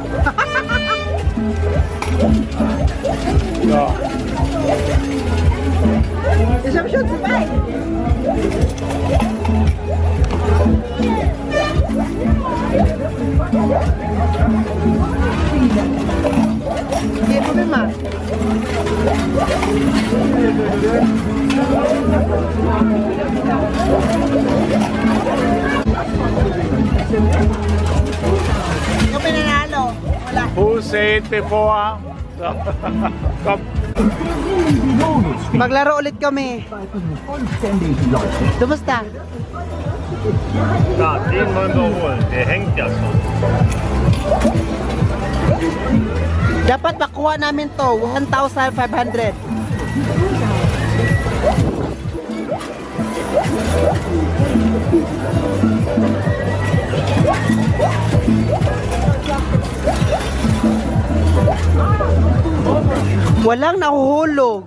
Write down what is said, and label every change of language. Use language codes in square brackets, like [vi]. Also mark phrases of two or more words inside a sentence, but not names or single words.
[de] Ja. Ich habe schon zwei. Hier, probier mal. [tl] Yung pinanalo. Wala. [en] Who said before? [de] Komm. [tl] Maglaro ulit kami. Kumusta? [de] Ja, den wollen wir holen. Der hängt ja schon. [tl] Dapat makuha namin to, 1,500. Walang nahuhulog.